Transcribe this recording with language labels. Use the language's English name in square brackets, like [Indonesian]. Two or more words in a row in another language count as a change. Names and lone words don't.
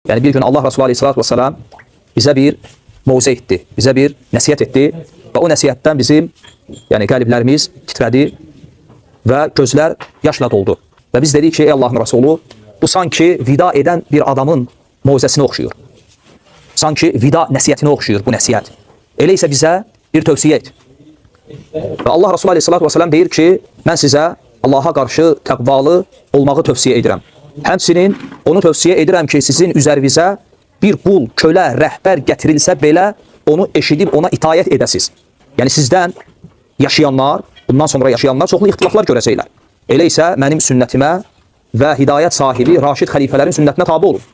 [Azerbaijani] Yani bir gün Allah Resulü [Arabic] عليه الصلاة والسلام [Azerbaijani] bize bir mevze etti, bize bir nəsihət etti ve o nəsihətdən bizim yani qəlblərimiz titrədi ve gözler yaşla doldu. [Turkish] Ve biz dedik ki ey Allah'ın Resulü, bu sanki vida eden bir adamın mevzesine oxşuyur. [Azerbaijani] Sanki vida nəsihətine oxşuyur bu nəsihət. Elə isə bizə bir tövsiyə et. Ve Allah Resulü [Arabic] عليه الصلاة والسلام [Azerbaijani] deyir ki ben size Allah'a karşı təqvalı olmağı tövsiyə edirəm. Həmçinin onu tövsiyə edirəm ki sizin üzərinizə bir qul, kölə, rəhbər gətirilsə belə onu eşidib ona itayət edəsiz. Yəni sizdən yaşayanlar, bundan sonra yaşayanlar çoxlu ixtilaflar görəcəklər. Elə isə mənim sünnətimə və hidayət sahibi Raşid xəlifələrin sünnətinə tabi olun.